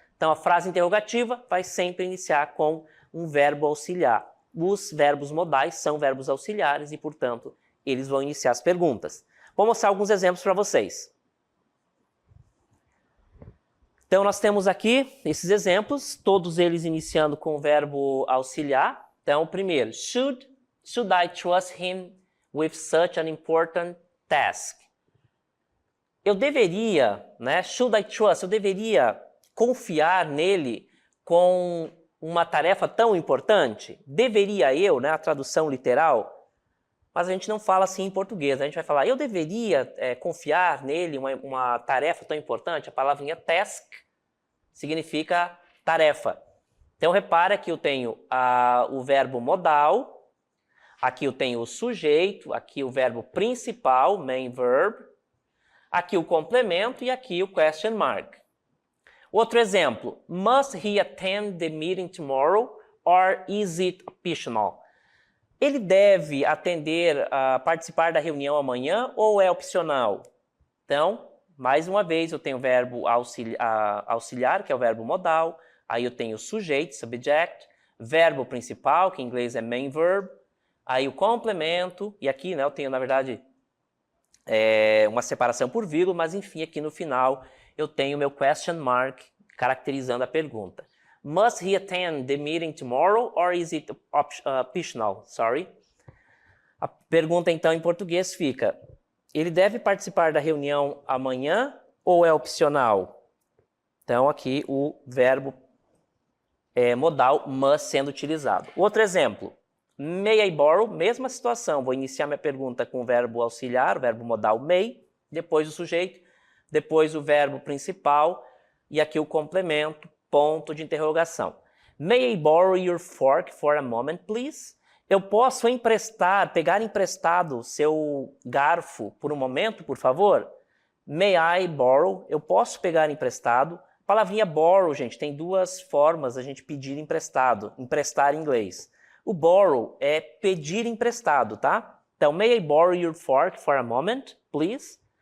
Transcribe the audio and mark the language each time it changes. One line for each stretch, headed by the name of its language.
Portuguese: Então a frase interrogativa vai sempre iniciar com um verbo auxiliar. Os verbos modais são verbos auxiliares e, portanto, eles vão iniciar as perguntas. Vou mostrar alguns exemplos para vocês. Então, nós temos aqui esses exemplos, todos eles iniciando com o verbo auxiliar. Então, o primeiro,
English: should I trust him with such an important task?
Portuguese: Eu deveria, né?
English: Should I trust?
Portuguese: Eu deveria confiar nele com uma tarefa tão importante? Deveria eu, né? A tradução literal. Mas a gente não fala assim em português. A gente vai falar, eu deveria confiar nele uma tarefa tão importante? A palavrinha task significa tarefa. Então, repara que eu tenho o verbo modal, aqui eu tenho o sujeito, aqui o verbo principal, main verb, aqui o complemento e aqui o question mark. Outro exemplo,
English: must he attend the meeting tomorrow or is it optional?
Portuguese: Ele deve participar da reunião amanhã ou é opcional? Então, mais uma vez, eu tenho o verbo auxiliar, que é o verbo modal, aí eu tenho o sujeito, subject, verbo principal, que em inglês é main verb, aí o complemento, e aqui né, eu tenho, na verdade, uma separação por vírgula, mas enfim, aqui no final eu tenho o meu question mark caracterizando a pergunta.
English: Must he attend the meeting tomorrow or is it optional? Sorry.
Portuguese: A pergunta então em português fica, ele deve participar da reunião amanhã ou é opcional? Então aqui o verbo modal must sendo utilizado. Outro exemplo,
English: may I borrow?
Portuguese: Mesma situação, vou iniciar minha pergunta com o verbo auxiliar, o verbo modal may, depois o sujeito, depois o verbo principal e aqui o complemento, ponto de interrogação.
English: May I borrow your fork for a moment, please?
Portuguese: Eu posso pegar emprestado seu garfo por um momento, por favor?
English: May I borrow?
Portuguese: Eu posso pegar emprestado. A palavrinha borrow, gente, tem duas formas a gente pedir emprestado, emprestar em inglês. O borrow é pedir emprestado, tá?
English: Então, may I borrow your fork for a moment, please?